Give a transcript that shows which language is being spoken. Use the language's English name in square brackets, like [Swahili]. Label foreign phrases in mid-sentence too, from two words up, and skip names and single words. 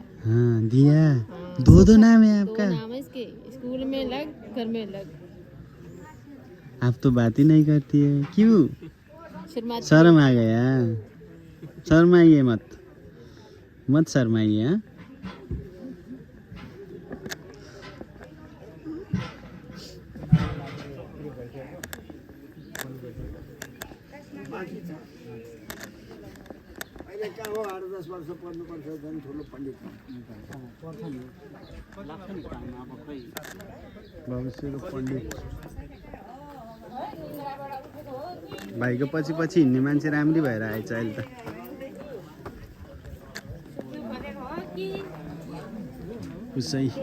[Hindi] हाँ दिया दो नाम है दो आपका नाम है इसके स्कूल में अलग घर में अलग आप तो बात ही नहीं करती है क्यों शर्माती शर्म आ गया शर्माइए मत शर्माइए हाँ? [Nepali] अहिले कहाँ हो 8-10 वर्ष पढ्नुपर्छ झन् ठुलो पण्डित भविष्यको पण्डित भाइको पछि हिँड्ने मान्छे राम्री भएर आएछ अहिले त उसै